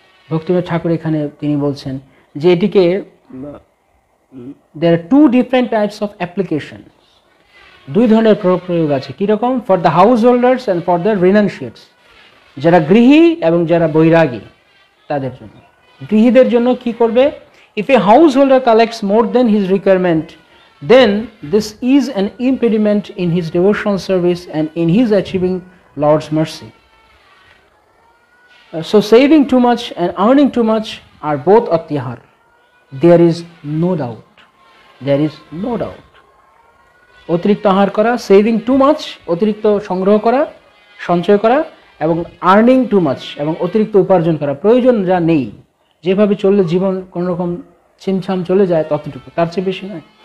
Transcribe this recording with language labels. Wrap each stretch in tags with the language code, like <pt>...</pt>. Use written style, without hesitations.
<bn>ভক্তিবিনোদ ঠাকুর এখানে তিনি বলছেন যে এটিকে</bn> <en>there are two different types of application,</en> <bn>দুই ধরনের প্রয়োগ আছে। কীরকম?</bn> <en>for the householders and for the renunciates,</en> <bn>যারা গৃহী এবং যারা বৈরাগী তাদের জন্য। গৃহীদের জন্য কি করবে?</bn> <en>If a householder collects more than his requirement, then this is an impediment in his devotional service and in his achieving Lord's mercy. So saving too much and earning too much are both atyahar. There is no doubt. There is no doubt.</en> <bn>অতিরিক্ত আহার করা,</bn> <en>saving too much,</en> <bn>অতিরিক্ত সংগ্রহ করা, সঞ্চয় করা, এবং</bn> <en>earning too much,</en> <bn>এবং অতিরিক্ত উপার্জন করা, প্রয়োজন যা নেই, যেভাবে চললে জীবন কোনোরকম ছিমছাম চলে যায় ততটুকু, তার চেয়ে বেশি নয়।</bn>